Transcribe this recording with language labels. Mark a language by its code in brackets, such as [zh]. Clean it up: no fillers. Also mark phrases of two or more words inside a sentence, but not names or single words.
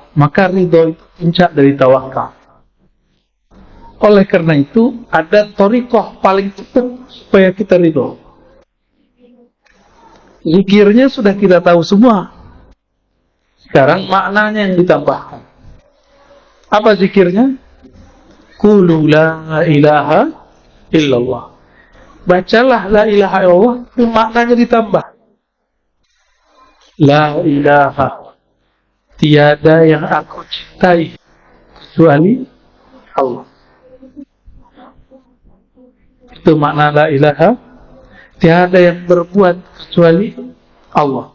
[id] Maka ridho itu puncak dari tawakal. Oleh karena itu ada thariqah paling cepat supaya kita ridho. Zikirnya sudah kita tahu semua. Sekarang maknanya yang ditambahkan. Apa zikirnya? [ar] Qulu la ilaha illallah. Bacalah la ilaha illallah, [id] maknanya ditambah. [ar] La ilaha, [id] tiada yang aku cintai kecuali Allah. Itu makna [ar] la ilaha, [id] tiada yang berbuat kecuali Allah.